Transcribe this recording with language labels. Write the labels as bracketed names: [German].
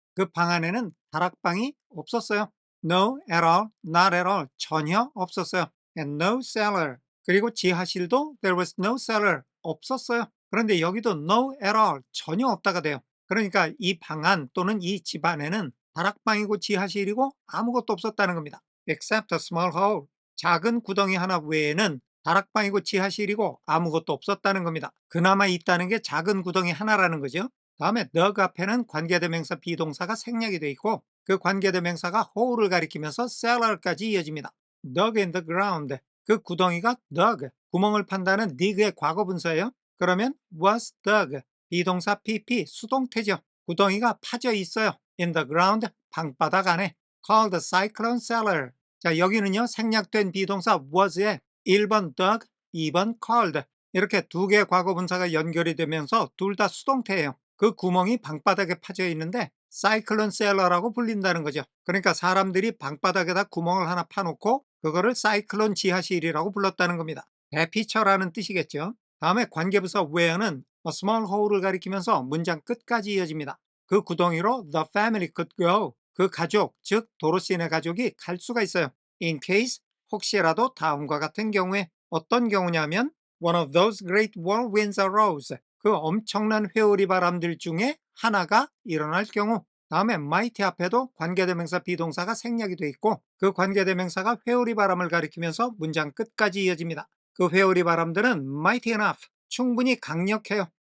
[Korean] 그 방 안에는 다락방이 없었어요. [English] No at all, not at all, [Korean] 전혀 없었어요. [English] And no cellar. [Korean] 그리고 지하실도 [English] there was no cellar, [Korean] 없었어요. 그런데 여기도 [English] no at all, [Korean] 전혀 없다가 돼요. 그러니까 이 방 안 또는 이 집 안에는 다락방이고 지하실이고 아무것도 없었다는 겁니다. [English] Except a small hole. [Korean] 작은 구덩이 하나 외에는 다락방이고 지하실이고 아무것도 없었다는 겁니다. 그나마 있다는 게 작은 구덩이 하나라는 거죠. 다음에 dug 앞에는 관계대명사 비동사가 생략이 돼 있고 그 관계대명사가 hole을 가리키면서 cellar까지 이어집니다. [English] dug in the ground. [Korean] 그 구덩이가 dug, 구멍을 판다는 dig의 과거분사예요. 그러면 was dug. 비동사 pp 수동태죠. 구덩이가 파져 있어요. [English] In the ground, [Korean] 방바닥 안에. [English] Called the cyclone cellar. [Korean] 자, 여기는요 생략된 비동사 was에 1번 dug, 2번 called 이렇게 두 개의 과거분사가 연결이 되면서 둘 다 수동태예요. 그 구멍이 방바닥에 파져 있는데 사이클론 셀러라고 불린다는 거죠. 그러니까 사람들이 방바닥에다 구멍을 하나 파놓고 그거를 사이클론 지하실이라고 불렀다는 겁니다. 대피처라는 뜻이겠죠. 다음에 관계부사 where는 a small hole을 가리키면서 문장 끝까지 이어집니다. 그 구덩이로 [English] the family could go. [Korean] 그 가족, 즉 도로시네 가족이 갈 수가 있어요. [English] In case, [Korean] 혹시라도 다음과 같은 경우에. 어떤 경우냐면 [English] one of those great whirlwinds arose. [Korean] 그 엄청난 회오리 바람들 중에 하나가 일어날 경우. 다음에 mighty 앞에도 관계대명사 비동사가 생략이 돼 있고 그 관계대명사가 회오리 바람을 가리키면서 문장 끝까지 이어집니다. 그 회오리 바람들은 [English] mighty enough, [Korean] 충분히 강력해요.